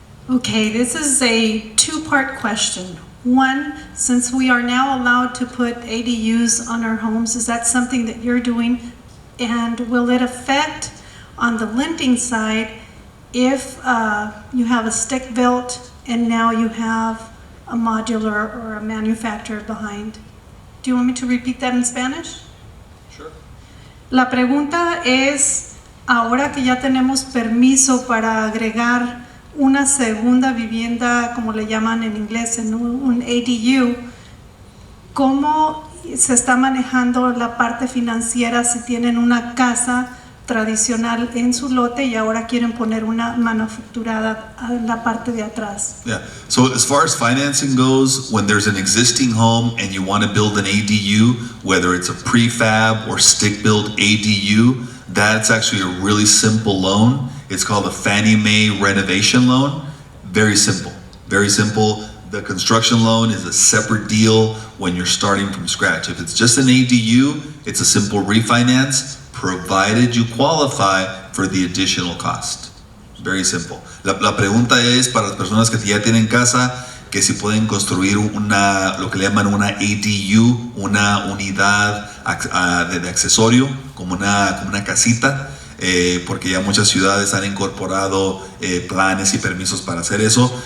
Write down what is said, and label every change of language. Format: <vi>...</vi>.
<en>Okay, this is a two-part question. One, since we are now allowed to put ADUs on our homes, is that something that you're doing? And will it affect on the lending side if you have a stick-built and now you have a modular or a manufactured behind? Do you want me to repeat that in Spanish? Sure.</en> <es>La pregunta es, ahora que ya tenemos permiso para agregar una segunda vivienda, como le llaman en inglés, en un ADU, ¿cómo se está manejando la parte financiera si tienen una casa tradicional en su lote y ahora quieren poner una manufacturada en la parte de atrás?</es> <en>Yeah, so as far as financing goes, when there's an existing home and you want to build an ADU, whether it's a prefab or stick-built ADU, that's actually a really simple loan. It's called a Fannie Mae renovation loan. Very simple, very simple. The construction loan is a separate deal when you're starting from scratch. If it's just an ADU, it's a simple refinance, provided you qualify for the additional cost. Very simple.</en> <es>La pregunta es para las personas que ya tienen casa, que si pueden construir lo que le llaman una ADU, una unidad de accesorio, como una casita, porque ya muchas ciudades han incorporado planes y permisos para hacer eso.</es>